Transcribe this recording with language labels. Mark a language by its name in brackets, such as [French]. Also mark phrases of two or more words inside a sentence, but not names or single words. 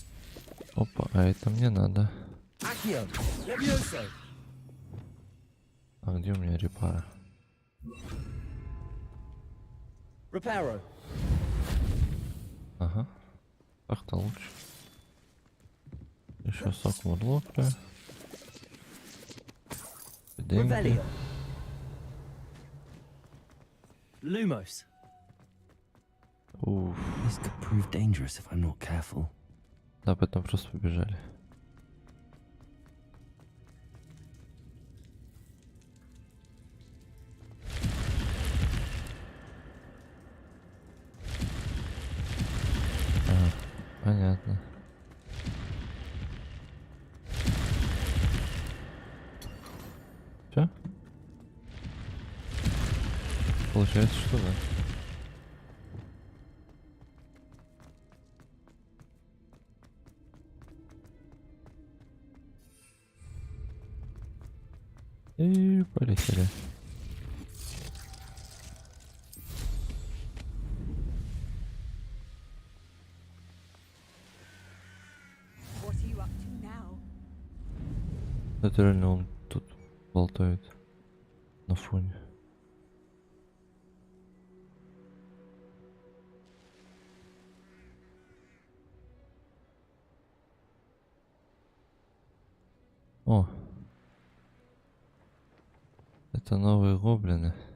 [Russian] Опа, а это мне надо. Accio. Levioso. А где у меня репара? Reparo. Ага. Так-то лучше. Еще сок мурлока. Деньги. Revelio. Lumos. Уф. [English] This could prove dangerous if I'm not careful. [Russian] Да, потом просто побежали. Понятно. Все? Получается, что да. И полетели. [English] What are you up to now? [Russian] Это реально он тут болтает на фоне. О, это новые гоблины.